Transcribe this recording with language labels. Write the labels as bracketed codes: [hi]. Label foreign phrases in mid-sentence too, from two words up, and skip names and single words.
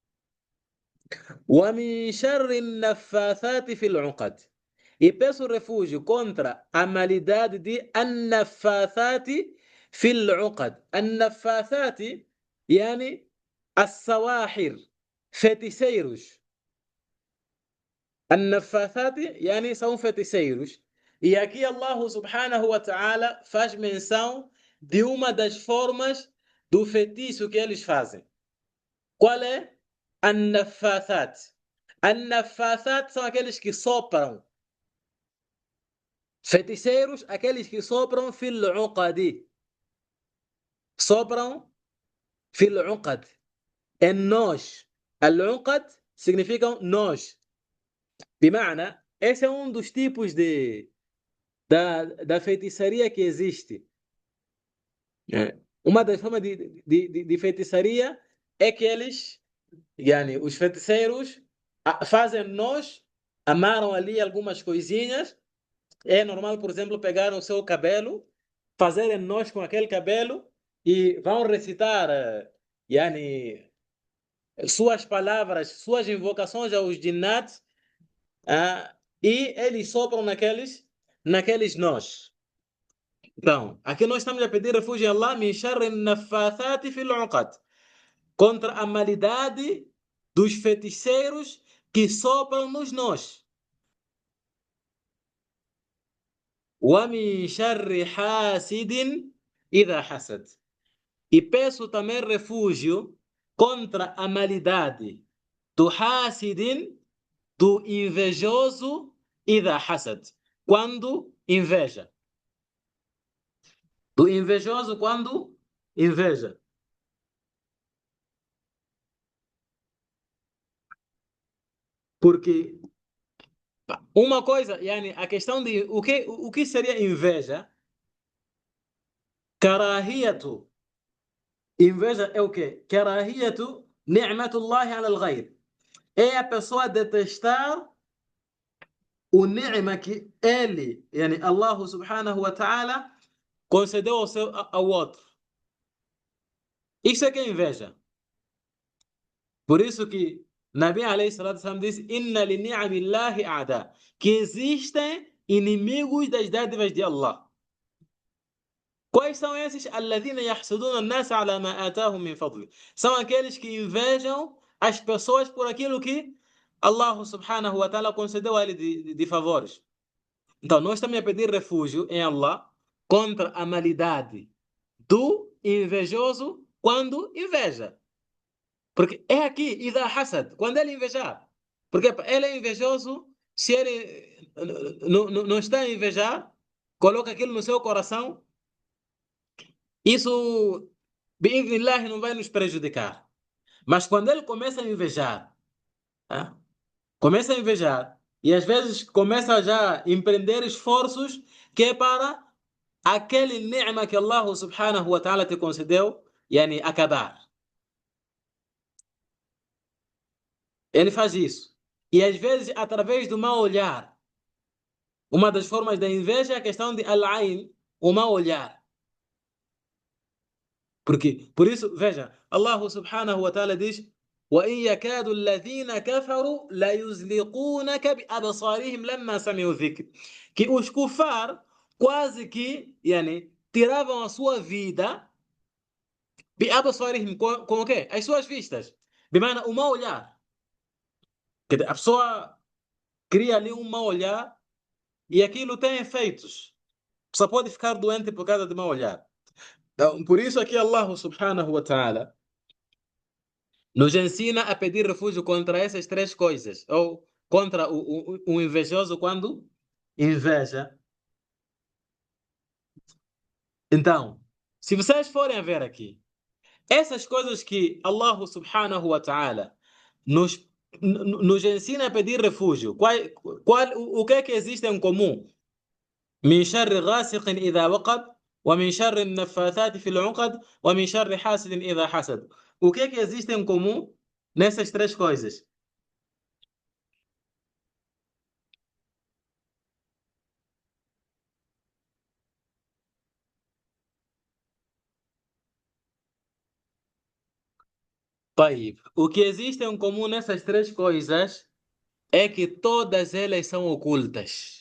[ar] ومن شر النفاثات في العقد. [pt] E peço refúgio contra a malidade de [ar] النفاثات في العقد. النفاثات يعني السواحر, feiticeiros. النفاثات يعني [pt] são feiticeiros. E aqui [ar] الله سبحانه وتعالى [pt] faz menção de uma das formas do feitiço que eles fazem. Qual é? [ar] An-naffathat. [pt] An-naffathat são aqueles que sopram. Feiticeiros, aqueles que sopram [ar] في العقد. [pt] Sopram [ar] في العقد. [pt] Em nós. Al-uqad significa nós. Bima'na, esse é um dos tipos da feitiçaria que existe. Uma das formas de feitiçaria é que eles, os feiticeiros, fazem nós, amaram ali algumas coisinhas. É normal, por exemplo, pegar o seu cabelo, fazerem nós com aquele cabelo e vão recitar suas palavras, suas invocações aos jinnat, e eles sopram naqueles nós. Então, aqui nós estamos a pedir refúgio a Allah [ar] من شر نفاثات في العقد, [pt] contra a malidade dos feiticeiros que sopram nos nós. [ar] وَمِن شَرِّ حَاسِدٍ إِذَا حَسَدَ. [pt] E peço também refúgio contra a malidade do hasidin, do invejoso, [ar] إِذَا حَسَدَ, [pt] quando inveja. Do invejoso quando inveja. Porque uma coisa, a questão de o que seria inveja? Karahiyatu. Inveja é o quê? [ar] كراهية نعمة الله على الغير. [pt] É a pessoa detestar o ni'ma que ele, [ar] الله سبحانه وتعالى, [pt] concedeu ao outro. Isso é que é inveja. Por isso que [ar] نبي عليه الصلاة والسلام [pt] diz: [ar] إن لنعم الله أعداء, [pt] que existem inimigos das dádivas de Allah. Quais são esses? [ar] الذين يحسدون الناس على ما آتاهم من فضل. [pt] São aqueles que invejam as pessoas por aquilo que [ar] Allah subhanahu wa ta'ala [pt] concedeu a ele de favores. Então, nós estamos a pedir refúgio em Allah contra a malidade do invejoso quando inveja. Porque é aqui, [ar] إذا حسد, [pt] quando ele invejar. Porque ele é invejoso, se ele não está a invejar, coloca aquilo no seu coração, isso, bi'idhnillah, não vai nos prejudicar. Mas quando ele começa a invejar, começa a invejar, e às vezes começa já a empreender esforços que é para aquele ni'ma que [ar] Allah subhanahu wa ta'ala [pt] te concedeu, yani, acabar. Ele faz isso. E às vezes, através do mau olhar. Uma das formas da inveja é a questão de al-ain, o mau olhar. Por isso, veja, [ar] الله سبحانه وتعالى diz: وَإِنْ يَكَادُ الَّذِينَ كَفَرُوا لَيُزْلِقُونَكَ بِأَبْصَارِهِمْ لَمَّا سَمِعُوا الذِّكْرَ. [pt] Que os kufar quase que, yani, tiravam a sua vida بِأَبْصَارِهِمْ, com o quê? As suas vistas. Bimana, o mau olhar. A pessoa cria ali um mau olhar e aquilo tem efeitos. A pessoa pode ficar doente por causa de mau olhar. Então, por isso aqui [ar] Allah subhanahu wa ta'ala [pt] nos ensina a pedir refúgio contra essas três coisas. Ou contra o invejoso quando inveja. Então, se vocês forem a ver aqui, essas coisas que [ar] Allah subhanahu wa ta'ala [pt] nos ensina a pedir refúgio, o que é que existe em comum? [ar] من شر غاسق إذا وقب ومن شر النفاثات في العقد ومن شر حاسد إذا حسد. [pt] O que é que existe em comum nessas três coisas? طيب, o que existe em comum nessas três coisas é que todas elas são ocultas.